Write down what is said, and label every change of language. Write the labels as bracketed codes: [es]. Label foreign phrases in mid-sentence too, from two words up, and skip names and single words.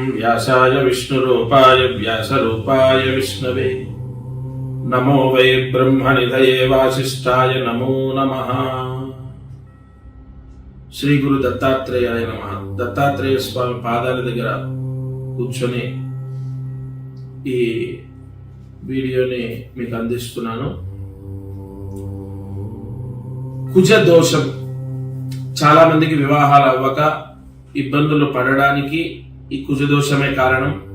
[sa] व्यासाय विष्णुरूपाय व्यासरूपाय विष्णवे नमो वै ब्रह्मनिधये वासिष्ठाय नमो नमः। శ్రీ గురు దత్తాత్రేయాయ నమః। [te] దత్తాత్రేయ స్వామి పాదాల దగ్గర కూర్చొని ఈ వీడియోని మీకు అందిస్తున్నాను। కుజ దోషం చాలా మందికి వివాహాలు అవ్వక ఇబ్బందులు పడడానికి ఈ కుజ దోషమే కారణం।